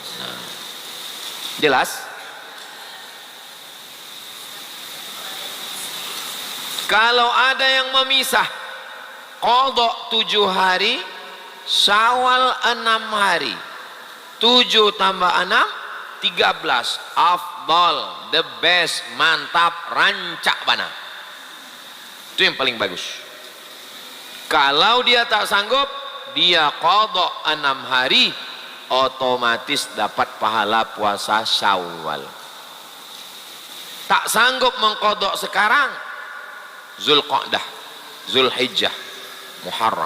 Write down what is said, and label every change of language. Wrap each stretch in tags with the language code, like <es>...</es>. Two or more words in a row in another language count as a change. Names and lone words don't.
<id>Jelas? Kalau ada yang memisah qadha 7 hari, Syawal 6 hari, 7 tambah 6 13, afdal,</id> <en>the best,</en> <id>mantap,</id> <min>rancak bana.</min> <id>Itu yang paling bagus. Kalau dia tak sanggup, dia qadha 6 hari, otomatis dapat pahala puasa Syawal. Tak sanggup mengqadha sekarang, Zulqa'dah, Zulhijjah, Muharram.</id>